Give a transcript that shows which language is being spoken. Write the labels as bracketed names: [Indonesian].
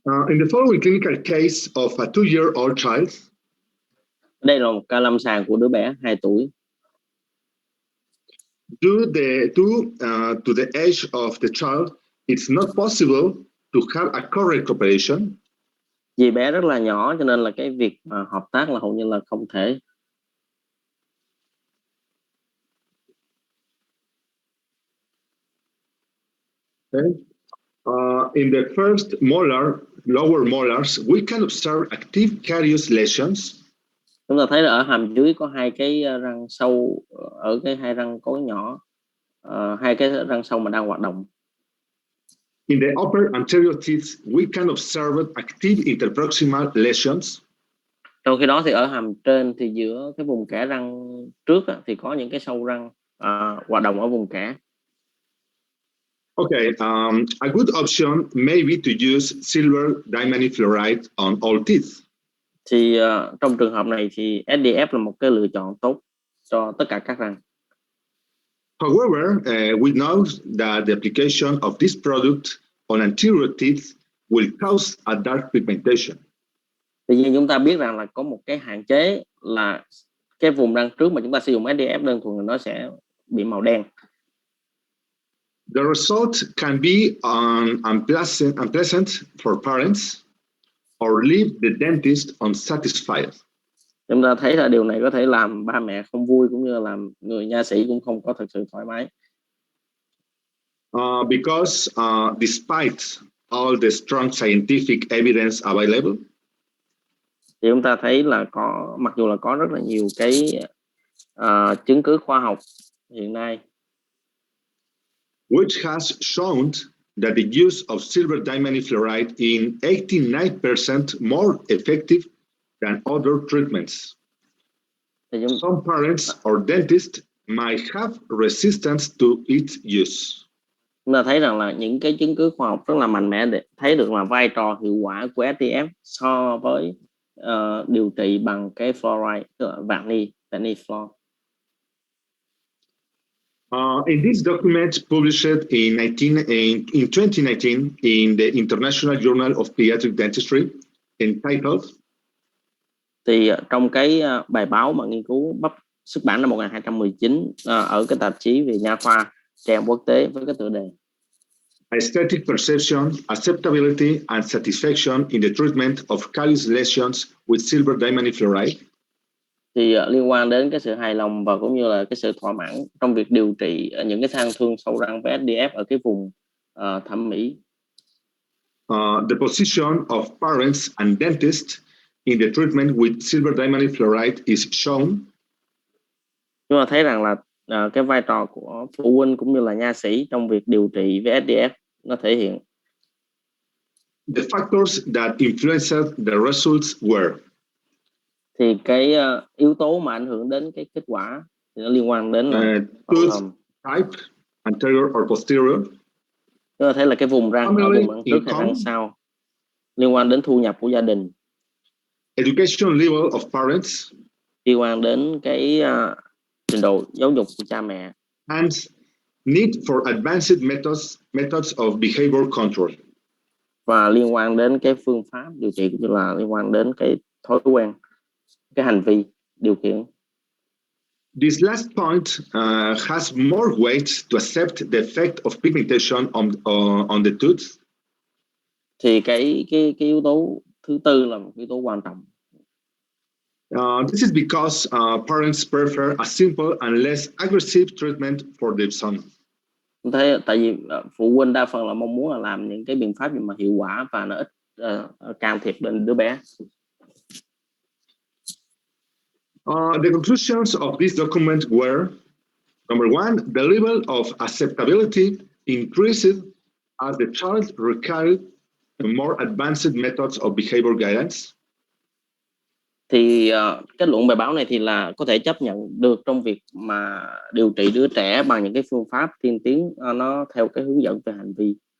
[English] In the following clinical case of a 2-year-old child. [Vietnamese] Đây là một ca lâm sàng của đứa bé 2 tuổi. [English] Due to the age of the child, it's not possible to have a correct cooperation. [Vietnamese] Vì bé rất là nhỏ cho nên là cái việc mà hợp tác là hầu như là không thể. [English] Okay. In the first molar, lower molars, we can observe active carious lesions. [Vietnamese] Chúng ta thấy là ở hàm dưới có 2 cái răng sâu, ở cái 2 răng cối nhỏ, 2 cái răng sâu mà đang hoạt động. [English] In the upper anterior teeth, we can observe active interproximal lesions. [Vietnamese] Trong khi đó thì ở hàm trên thì giữa cái vùng kẽ răng trước thì có những cái sâu răng hoạt động ở vùng kẽ. [English] Okay, a good option may be to use silver diaminifluoride on all teeth. [Vietnamese] Thì trong trường hợp này thì SDF là một cái lựa chọn tốt cho tất cả các răng. [English] However, we know that the application of this product on anterior teeth will cause a dark pigmentation. [Vietnamese] Tuy nhiên chúng ta biết rằng là có một cái hạn chế là cái vùng răng trước mà chúng ta sử dụng SDF đơn thuần nó sẽ bị màu đen. [English] The result can be unpleasant for parents or leave the dentist unsatisfied. [Vietnamese] Chúng ta thấy là điều này có thể làm ba mẹ không vui cũng như làm người nha sĩ cũng không có thực sự thoải mái. [English] Because despite all the strong scientific evidence available, [Vietnamese] thì chúng ta thấy là mặc dù là có rất là nhiều cái chứng cứ khoa học hiện nay, [English] which has shown that the use of silver diaminifluoride in 89% more effective than other treatments. Some parents or dentists might have resistance to its use. [Vietnamese] Chúng ta thấy rằng là những cái chứng cứ khoa học rất là mạnh mẽ để thấy được là vai trò hiệu quả của SDF so với điều trị bằng cái fluoride, vani fluor. [English] In this document published in 2019 in the International Journal of Pediatric Dentistry, entitled. [Vietnamese] Thì trong cái bài báo mà nghiên cứu xuất bản năm 1219 ở cái tạp chí về nha khoa trẻ em quốc tế với cái tựa đề [English] Aesthetic Perception, Acceptability and Satisfaction in the Treatment of Callus Lesions with Silver Diaminifluoride. [Vietnamese] Thì liên quan đến cái sự hài lòng và cũng như là cái sự thỏa mãn trong việc điều trị những cái than thương sâu răng với SDF ở cái vùng thẩm mỹ. [English] The position of parents and dentists in the treatment with silver diaminifluoride is shown. [Vietnamese] Chúng ta thấy rằng là cái vai trò của phụ huynh cũng như là nha sĩ trong việc điều trị với SDF nó thể hiện. [English] The factors that influenced the results were. [Vietnamese] Thì cái yếu tố mà ảnh hưởng đến cái kết quả thì nó liên quan đến là [English] tooth type, anterior or posterior. [Vietnamese] Chúng ta thấy là cái vùng răng ở vùng răng trước hay răng sau, liên quan đến thu nhập của gia đình, [English] education level of parents, [Vietnamese] liên quan đến cái trình độ giáo dục của cha mẹ, [English] and need for advanced methods of behavior control, [Vietnamese] và liên quan đến cái phương pháp điều trị cũng như là liên quan đến cái thói quen, cái hành vi điều khiển. [English] This last point has more weight to accept the effect of pigmentation on the tooth. [Vietnamese] Thì cái yếu tố thứ tư là một yếu tố quan trọng. [English] This is because parents prefer a simple and less aggressive treatment for their son. [Vietnamese] Thế tại vì phụ huynh đa phần là mong muốn là làm những cái biện pháp gì mà hiệu quả và nó ít can thiệp đến đứa bé. [English] The conclusions of this document were: number one, the level of acceptability increased as the child required more advanced methods of behavior guidance. [Vietnamese] Thì kết luận bài báo này thì là có thể chấp nhận được trong việc mà điều trị đứa trẻ bằng những cái phương pháp tiên tiến nó theo cái hướng dẫn về hành vi.